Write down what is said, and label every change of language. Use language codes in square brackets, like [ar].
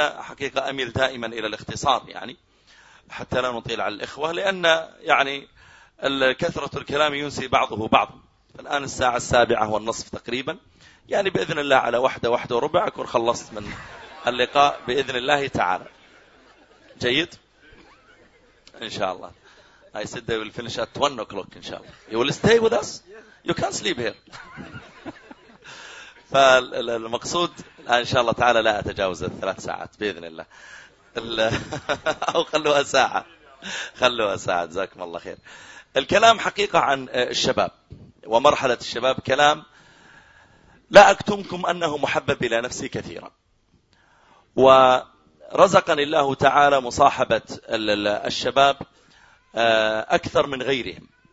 [ar] أنا حقيقة أميل دائما إلى الاختصار يعني حتى لا نطيل على الإخوة، لأن يعني كثرة الكلام ينسي بعضه بعض. الآن الساعة 7:30 تقريبا، يعني بإذن الله على 1:15 أكون خلصت من اللقاء بإذن الله تعالى. جيد إن شاء الله. [en] I said they will finish at 1:00 إن شاء الله. You will stay with us? You can't sleep here. [ar] فالمقصود إن شاء الله تعالى لا أتجاوز 3 ساعات بإذن الله، أو خلوها ساعة، خلوها ساعة جزاكم الله خير. الكلام حقيقة عن الشباب ومرحلة الشباب كلام لا أكتمكم أنه محبب إلى نفسي كثيرا، ورزقني الله تعالى مصاحبة الشباب أكثر من غيرهم.